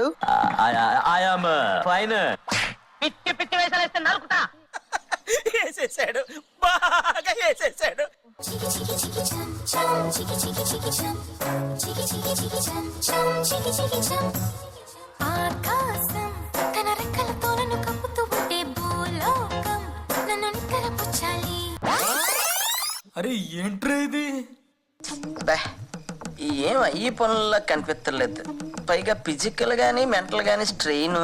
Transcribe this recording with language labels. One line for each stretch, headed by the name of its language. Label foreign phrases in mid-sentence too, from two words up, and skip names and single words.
English: I am fine.
Telugu: పిచ్చి పిచ్చి వేషాలు వేస్తే నరుకుతా. వేసేసాడు, బాగా వేసేసాడు. Chiki chiki chiki chum chum, chiki chiki chiki chum, chiki chiki చికి చికి చం చం చికి చికి చం ఆకాశం తన రెక్కలతో నన్ను కప్పుతూ ఉంటే భూలోకం నన్ను నిక్కరపుచ్చాలి. అరే ఏంట్రా ఇది? ఏం అయ్యి పనుల్లో కనిపించలేదు, పైగా ఫిజికల్ గానీ మెంటల్ గానీ స్ట్రెయిన్.